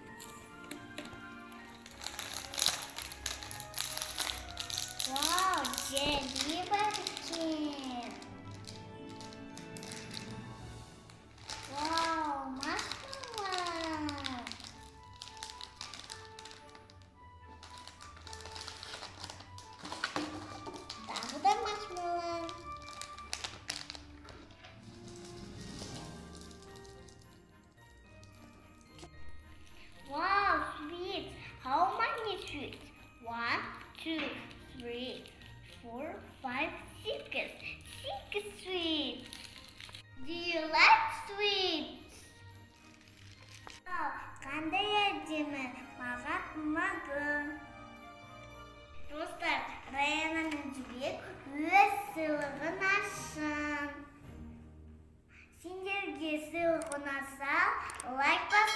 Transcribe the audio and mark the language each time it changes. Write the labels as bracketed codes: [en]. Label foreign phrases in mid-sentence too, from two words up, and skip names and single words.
[kk] Вау, желе бар екен. Вау, маршмеллоу. Тағы да маршмеллоу. [en] Wow, sweets. How many sweets? 1, 2, 3, 4, 5, 6. 6 sweets. Do you like sweets? [kk] Wow, қандай әдемі. Маған ұнады. Достар, Раянаның жүрек өз сыйлығын ашсын. Сендерге сыйлық ұнаса, лайк